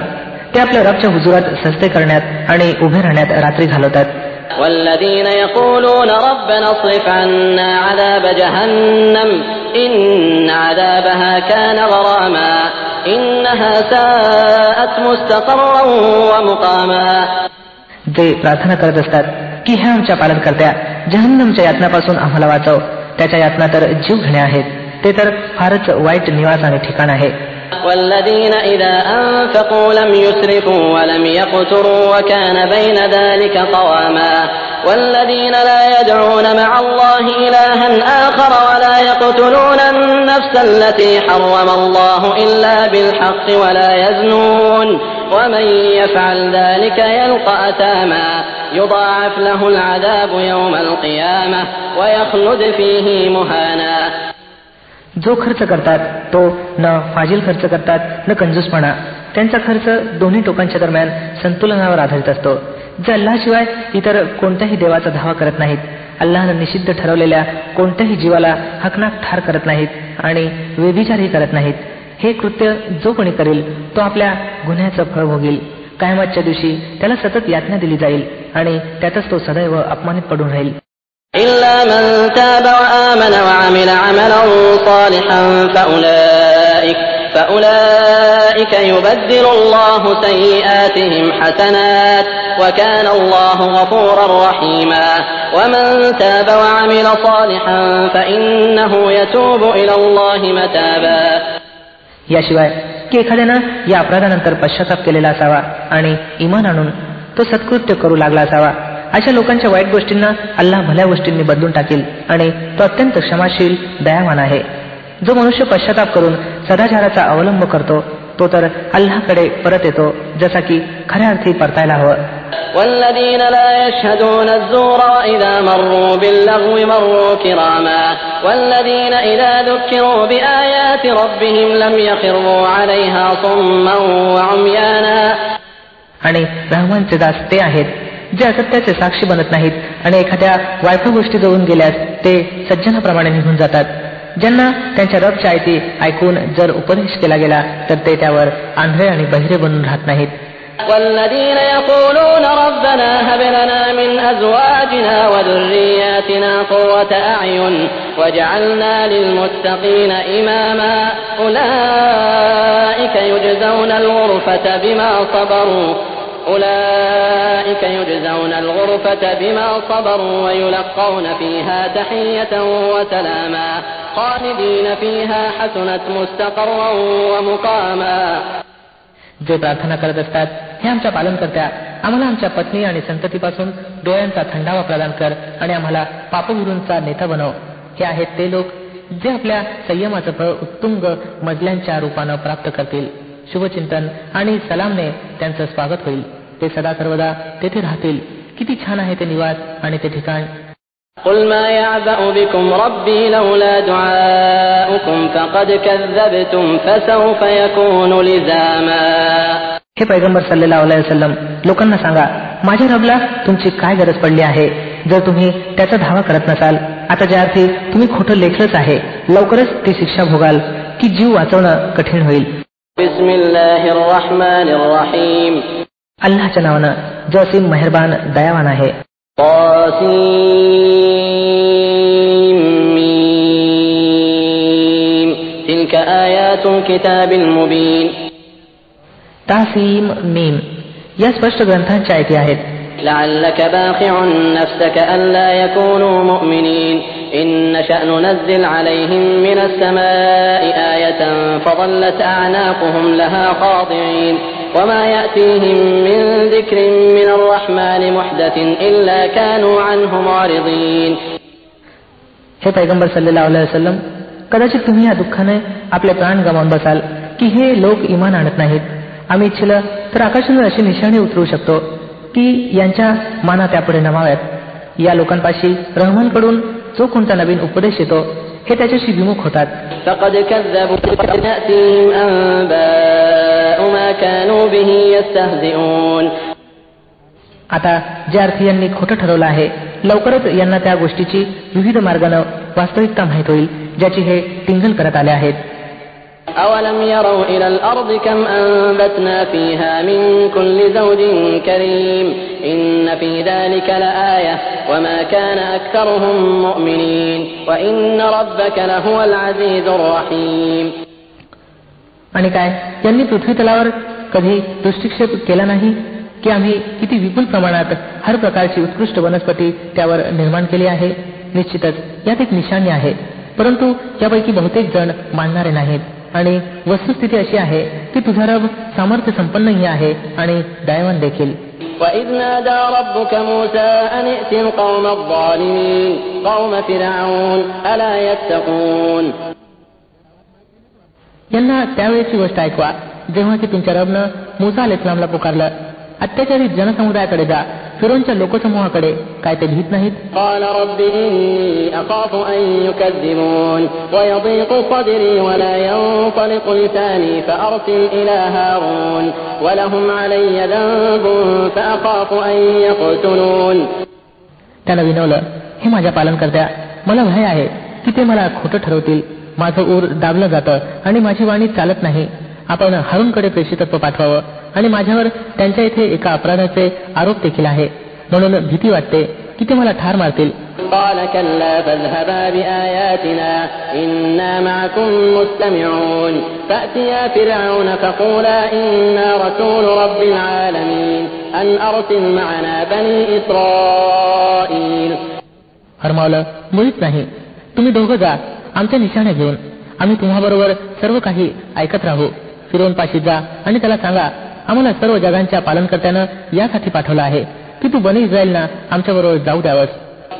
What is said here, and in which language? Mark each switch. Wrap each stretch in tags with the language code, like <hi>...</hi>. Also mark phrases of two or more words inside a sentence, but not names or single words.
<mr>ते आपल्या रबच्या हुजुरात सजदे करण्यात आणि उभे राहण्यात रात्री घालवतात.</mr> <ar>والذين يقولون ربنا اصرف عنا عذاب جهنم إن عذابها كان غراما إنها ساءت مستقرا ومقاما.</ar> <mr>जे प्रार्थना करत असतात की हे आमच्या पालनकर्त्या जहन्नमच्या यातनापासून आम्हाला वाचव. त्याच्या यातना तर जीव घेणे आहेत. ते तर फारच वाईट निवास आणि ठिकाण आहे.</mr> <ar>والذين إذا أنفقوا لم يسرفوا ولم يقتروا وكان بين ذلك قواما والذين لا يدعون مع الله إلها آخر ولا يقتلون النفس التي حرم الله إلا بالحق ولا يزنون ومن يفعل ذلك يلقى أثاما يضاعف له العذاب يوم القيامة ويخلد فيه مهانا.</ar> <mr>जो खर्च करतात तो न फाजील खर्च करतात न कंजूसपणा. त्यांचा खर्च दोन्ही टोकांच्या दरम्यान संतुलनावर आधारित असतो. जे अल्लाशिवाय इतर कोणत्याही देवाचा धावा करत नाहीत, अल्लाहनं निषिद्ध ठरवलेल्या कोणत्याही जीवाला हकनाक ठार करत नाहीत आणि व्यभिचारही करत नाहीत. हे कृत्य जो कोणी करेल तो आपल्या गुन्ह्याचं फळ भोगेल. कायमातच्या दिवशी त्याला सतत यातना दिली जाईल आणि त्यातच तो सदैव अपमानित पडून राहील.</mr> <ar>إلا من تاب وآمن وعمل عملا صالحا فأولئك يبدل الله سيئاتهم حسنات وكان الله غفورا رحيما ومن تاب وعمل صالحا فإنه يتوب إلى الله متابا.</ar> <mr>याशिवाय की एखाद्यानं या अपराधानंतर पश्चाताप केलेला असावा आणि इमान आणून तो सत्कृत्य करू लागला असावा. अशा लोकांच्या वाईट गोष्टींना अल्लाह भल्या गोष्टींनी बदलून टाकेल आणि तो अत्यंत क्षमाशील दयावान आहे. जो मनुष्य पश्चाताप करून सदाचाराचा अवलंब करतो तो तर अल्लाहकडे परत येतो, जसा की खऱ्या अर्थी परतायला हवं.</mr> <ar>والذين لا يشهدون الزور وإذا مروا باللغو مروا كراما والذين إذا ذكروا بآيات ربهم لم يخروا عليها صما وعميانا.</ar> <mr>आणि रहमानचे दास ते आहेत जे असत्याचे साक्षी बनत नाहीत आणि एखाद्या वायफळ गोष्टी जवळून गेल्यास ते सज्जनाप्रमाणे निघून जातात. ज्यांना त्यांच्या रबच्या आयती ऐकून जर उपदेश केला गेला तर ते त्यावर आंधळे आणि बहिरे बनून राहत नाहीत.</mr> <ar>والذين يقولون ربنا هب لنا من أزواجنا وذرياتنا قرة أعين وجعلنا للمتقين إماما أولئك يجزون الغرفة بما صبروا ويلقون فيها تحية وسلاما خالدين فيها حسنت مستقرا ومقاما.</ar> <mr>जे प्रार्थना करत असतात, हे आमच्या पालनकर्त्या, आम्हाला आमच्या पत्नी आणि संततीपासून डोळ्यांचा थंडावा प्रदान कर आणि आम्हाला पापविरूंचा नेता बनव. हे आहेत ते लोक जे आपल्या संयमाचं फळ उत्तुंग मजल्यांच्या रूपानं प्राप्त करतील. शुभचिंतन आणि सलामने त्यांचं स्वागत होईल. ते सदा सर्वदा तेथे राहतील. किती छान आहे ते निवास आणि ते ठिकाण.</mr> <ar>قل ما يعبأ بكم ربي لولا دعاؤكم فقد كذبتم فسوف يكون لزاما.</ar> <mr>हे पैगंबर</mr> <ar>صلى الله عليه وسلم,</ar> <mr>लोकांना सांगा, माझ्या रबला तुमची काय गरज पडली आहे जर तुम्ही त्याचा धावा करत नसाल. आता ज्या अर्थी तुम्ही खोटं लेखलंच आहे, लवकरच ती शिक्षा भोगाल की जीव वाचवणं कठीण होईल.</mr> <ar>بسم الله الرحمن الرحيم.</ar> <mr>अल्लाहच्या नावानं जो असीम मेहरबान दयावान आहे.</mr> <ar>تلك آيات الكتاب المبين.</ar> <mr>तासीम मीम या स्पष्ट ग्रंथांच्या आयती आहेत.</mr> <ar>لعلك باخع نفسك ألا يكونوا مؤمنين إن نشأ ننزل عليهم من السماء آية فظلت أعناقهم لها خاضعين وما يأتيهم من ذكر من الرحمن محدث إلا كانوا عنه معرضين.</ar> <mr>हे पैगंबर</mr> <ar>صلى الله عليه وسلم,</ar> <mr>कदाचित तुम्ही या दुःखाने आपले प्राण गमावून बसाल की हे लोक इमान आणत नाहीत. आम्ही इच्छिलं तर आकाशावर अशी निशाणी उतरवू शकतो की यांच्या माना त्यापुढे नमाव्यात. या लोकांपाशी रहमानकडून जो कोणता नवीन उपदेश येतो हे त्याच्याशी विमुख होतात.</mr> <ar>فقد كذبوا يأتيهم أنباء ما كانوا به يستهزئون.</ar> <mr>आता ज्या अर्थी यांनी खोटं ठरवलं आहे, लवकरच यांना त्या गोष्टीची विविध मार्गानं वास्तविकता माहीत होईल ज्याची हे टिंगल करत आले आहेत.</mr> <ar>أولم يروا إلى الأرض كم أنبتنا فيها من كل زوج كريم إن في ذلك لآية وما كان أكثرهم مؤمنين وإن ربك لهو العزيز الرحيم.</ar> <mr>आणि काय यांनी पृथ्वी तलावर कधी दृष्टिक्षेप केला नाही की आम्ही किती विपुल प्रमाणात हर प्रकारची उत्कृष्ट वनस्पती त्यावर निर्माण केली आहे. निश्चितच यात एक निशाणी आहे, परंतु यापैकी बहुतेक जण मानणारे नाहीत. आणि वस्तुस्थिती अशी आहे की तुझा रब सामर्थ्य संपन्नही आहे आणि दयावान देखील.</mr> <ar>وَإِذْ نَادَى رَبُّكَ مُوسَىٰ أَنِ ائْتِ الْقَوْمَ الظَّالِمِينَ قَوْمَ فِرْعَوْنَ أَلَا يَتَّقُونَ.</ar> <mr>यांना त्यावेळेची गोष्ट ऐकवा जेव्हा की तुमच्या रबनं मूसा अलैहिस्सलामला पुकारलं, अत्याचारित जनसमुदायाकडे जा, फिरोनच्या लोकसमूहाकडे, काय ते भीत नाहीत?</mr> <ar>قال رب إني أخاف أن يكذبون ويضيق صدري ولا ينطلق لساني فأرسل إلى هارون ولهم علي ذنب فأخاف أن يقتلون.</ar> <mr>त्यानं विनवलं, हे माझ्या पालनकर्त्या, मला भय आहे की ते मला खोटं ठरवतील. माझं ऊर दाबलं जातं आणि माझी वाणी चालत नाही. आपण हारूनकडे प्रेषितत्व पाठवावं आणि माझ्यावर त्यांच्या इथे एका अपराधाचे आरोप देखील आहे, म्हणून भीती वाटते की ते मला ठार मारतील.</mr> <ar>قال كلا فاذهبا بآياتنا إنا معكم مستمعون فأتيا فرعون فقولا إنا رسول رب العالمين أن أرسل معنا بني إسرائيل.</ar> <mr>फरमावलं, मुळीच नाही, तुम्ही दोघं जा आमच्या निशाण्या घेऊन, आम्ही तुम्हाबरोबर सर्व काही ऐकत राहू. फिरोन पाशी जा आणि त्याला सांगा, आम्हाला सर्व जगांच्या पालनकर्त्यानं यासाठी पाठवलं आहे की तू बनी इस्रायलना आमच्याबरोबर जाऊ द्यावस.</mr>